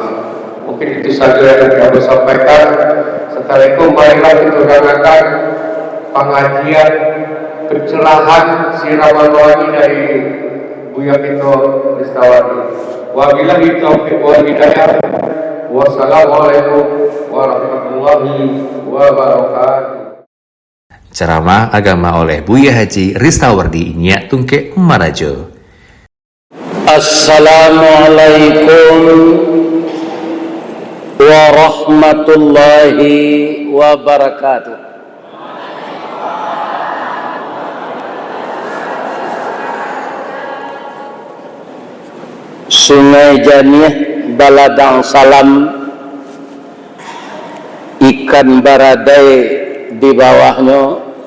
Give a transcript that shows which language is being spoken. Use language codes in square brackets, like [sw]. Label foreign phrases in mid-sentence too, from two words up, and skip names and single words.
[id] Mungkin itu saja yang saya bisa sampaikan. Setelah itu marilah kita dengarkan pengajian pencerahan siraman rohani dari Buya Pito Listawati. [ar] وبالله التوفيق والهداية. والسلام عليكم ورحمة الله وبركاته. [id] Ceramah agama oleh Buya Haji Ristawardi Nyak Tungke Marajo. [ar] السلام عليكم ورحمة الله وبركاته. [min] Sungai Janiah Baladang Salam, ikan baradai di bawahnya.